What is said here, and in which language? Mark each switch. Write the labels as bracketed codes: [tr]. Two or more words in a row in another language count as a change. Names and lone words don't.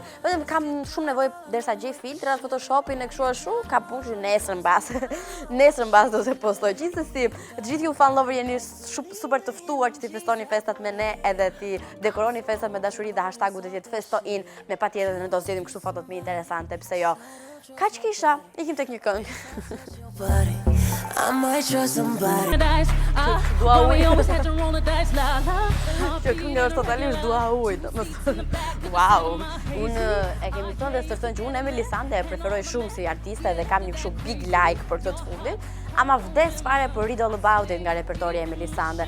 [sq] Vetëm kam shumë nevojë derisa gjej filtrat, photoshopin e kështu ashtu, ka punë nesër mbas do të postoj. Gjithsesi, të gjithë ju [en] fan lover [sq] jeni super të ftuar që ti festoni festat me ne edhe ti dekoroni festat me dashuri dhe hashtagu do të jetë festoin, me patjetër ne do zgjedhim kështu foto të më interesante, pse jo. Kaq kisha, ikim tek një këngë. [en] I might trust somebody. [sq] Dua ujë. Kjo këngë është totalisht dua ujë. Wow. Unë e kemi thënë dhe së thënë që unë Emily Sande e preferoj shumë si artiste dhe kam një kështu [en] big like [sq] për këtë të fundit, ama vdes fare për Read All About It nga repertori Emily Sande.